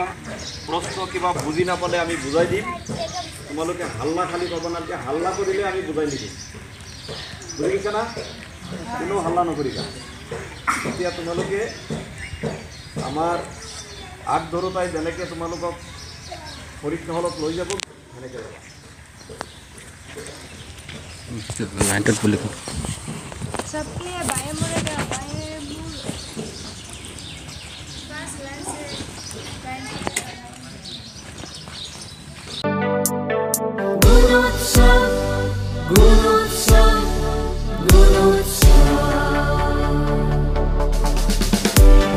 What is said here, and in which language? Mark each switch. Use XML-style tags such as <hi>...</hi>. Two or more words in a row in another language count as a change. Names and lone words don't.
<as>প্ৰশ্ন কিবা বুজি নাপালে আমি বুজাই দিম, তোমালোকে হাল্লা খালি ক'ব নালাগে, হাল্লা কৰিলে আমি বুজাই নিদিম, বুজি গৈছে না? কোনো হাল্লা নকৰিবা। এতিয়া তোমালোকে আমাৰ আগধৰোতাই যেনেকৈ তোমালোকক পৰীক্ষা হলত লৈ যাব সেনেকৈ যাবা।</as> <hi>सबके बाएं मुड़े गया, बाएं मुड़ बस लाइन से Gunotsov, Gunotsov, Gunotsov.</hi>